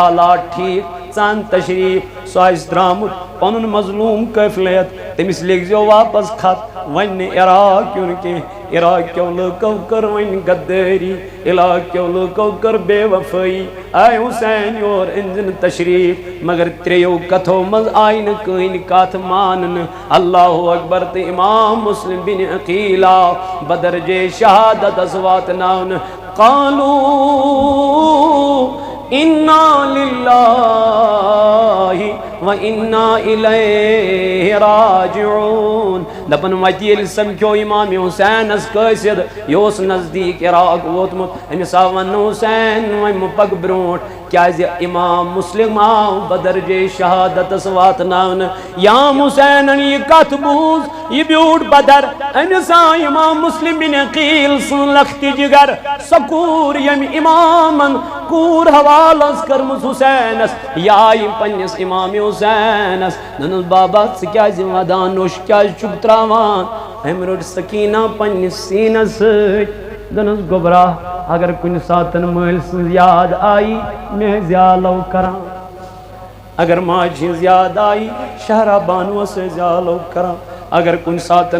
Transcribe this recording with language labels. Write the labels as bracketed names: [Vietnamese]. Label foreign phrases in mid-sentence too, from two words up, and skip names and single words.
[Kashmiri] حالات ٹھیٖک ژٕ ان تشریٖف سُہ آسہِ درٛامُت پنُن مظلوٗم قٲفلہٕ ہٮ۪تھ تٔمِس لیکھزیو واپس خط وۄنۍ نہٕ عراق یُن کینٛہہ عراق کیو لُکو کٔر وۄنۍ غدٲری عراق کیو لُکو کٔر بے وفٲیی آے حسین یور أنزِن تشریٖف مگر ترٛیٚیو کتھو منٛز آیہِ نہٕ کٕہٕنۍ کتھ ماننہٕ [Arabic] اللہ اکبر [Kashmiri] تہٕ امام مسلم بن عقیل آو بدرجے شہادتس واتناونہٕ قالوا [Arabic] انا للہ و انا الیہ راجعون [Kashmiri] دپن وتہِ ییٚلہِ سمکھیو امام حسینس قٲصد یہ اوس نزدیٖک عراق ووتمُت أمِس آو وننہٕ حسین وۄنۍ مہ پک برونٛٹھ کیازِ امام مسلم آو بدرجے شہادتس واتناونہٕ یا حسینن یہ کتھ بوٗز یہ بیوٗٹھ بدر أمِس آو امام مسلم بن عقیل سُنٛد لختی جگر سۄ کوٗر ییٚمہِ امامن کوٗر حوالس کٔرمٕژ حسینس یہِ آیہِ پننس امام حسینس دپنس بابا ژٕ کیازِ ودان نوٚش کیازِ چھُکھ تراوان أمۍ رٔٹ سکیٖنہ پننس سیٖنس سۭتۍ دپنس گوبرا اگر کُنہِ ساتن مٲلۍ سٕنٛز یاد آیی مےٚ زیالو کران اگر ماجہِ ہٕنٛز یاد آیی شہرا بانوس ٲسۍ زیالو کران اگر کُنہِ ساتن